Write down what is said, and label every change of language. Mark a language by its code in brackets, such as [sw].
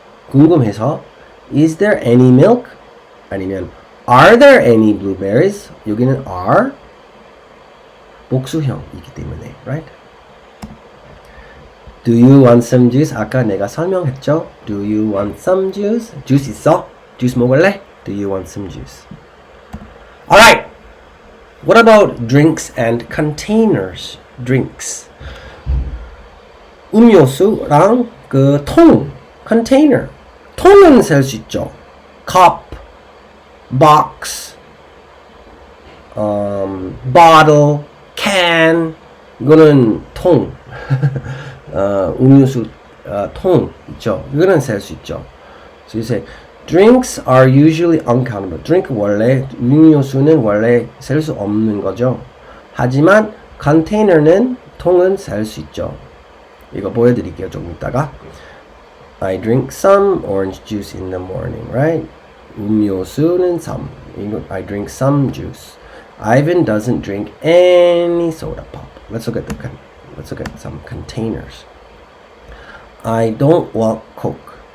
[ko] 궁금해서 [en] Is there any milk? 아니면 Are there any blueberries? [ko] 여기는 are 복수형이기 때문에, [en] right? Do you want some juice? [ko] 아까 내가 설명했죠? [en] Do you want some juice? juice 있어? juice 먹을래? Do you want some juice? Alright! What about drinks and containers? Drinks. [ko] 음료수랑 그 통, container. 통은 셀 수 있죠. [en] cup, box, bottle, can. [ko] 이거는 통. 음료수 통 있죠. 이거는 셀 수 있죠. [en] So you say drinks are usually uncountable. [ko] drink 원래 음료수는 원래 셀 수 없는 거죠. 하지만 container는 통은 셀 수 있죠. 이거 보여드릴게요. 조금 이따가. [en] I drink some orange juice in the morning, right? 음료수는 some. I drink some juice. Ivan doesn't drink any soda pop. Let's look at some containers. I don't want Coke.